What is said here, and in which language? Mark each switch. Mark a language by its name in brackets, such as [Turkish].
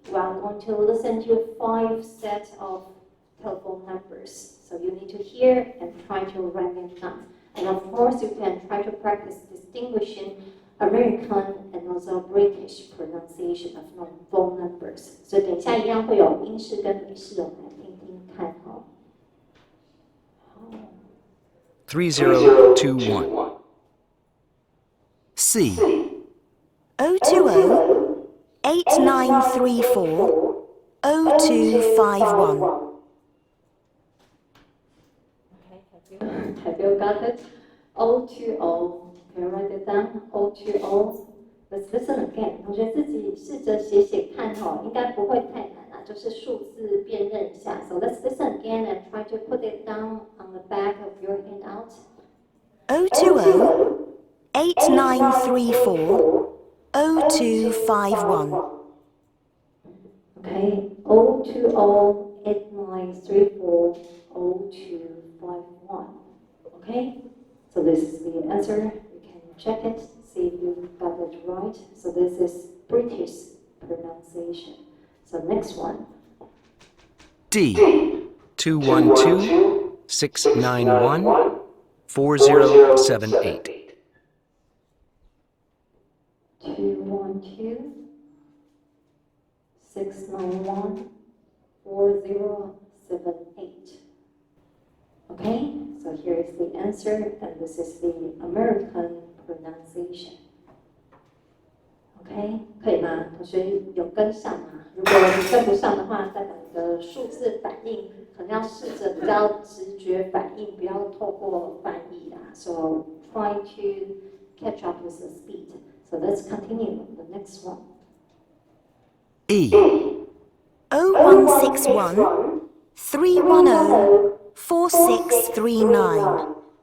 [English] We are going to listen to 5 sets of telephone numbers. So you need to hear and try to write them down. And of course, you can try to practice distinguishing American and also British pronunciation of phone numbers. [Chinese] 所以等一下一样会有英式跟美式的，我们来听听看哦。好。 [English] 3021. C. 020 8934 0251. Okay, have you got it? 020. Okay, write it down. 020. Let's listen again. [Chinese] 同学自己试着写写看哈，应该不会太难啊，就是数字辨认一下。 [English] So let's listen again and try to put it down on the back of your handout. 020 8934 0251. Okay, 020-8934-0251. Okay, so this is the answer. You can check it, see if you got it right. So this is British pronunciation. So next one. D. 212 691 4078. 212 691 4078. Okay, so here is the answer, and this is the American pronunciation. [Chinese] OK， 可以吗？同学有跟上吗？如果你跟不上的话，代表你的数字反应可能要试着比较直觉反应，不要透过翻译啦。 [English] So try to catch up with the speed. So let's continue the next one. E. 0161 310 4639.